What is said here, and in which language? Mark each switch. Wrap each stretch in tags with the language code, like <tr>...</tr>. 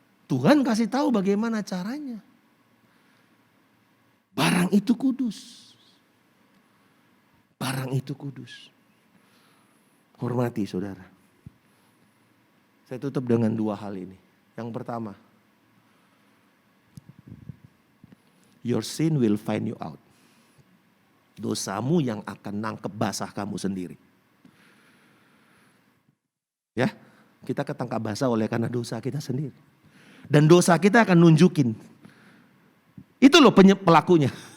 <id>Tuhan kasih tahu bagaimana caranya. Barang itu kudus. Barang itu kudus. Hormati saudara. Saya tutup dengan dua hal ini. Yang pertama,</id> <en>your sin will find you out.</en> <id>Dosamu yang akan nangkep basah kamu sendiri. Ya, kita ketangkap basah oleh karena dosa kita sendiri. Dan dosa kita akan nunjukin. Itu loh pelakunya.</id>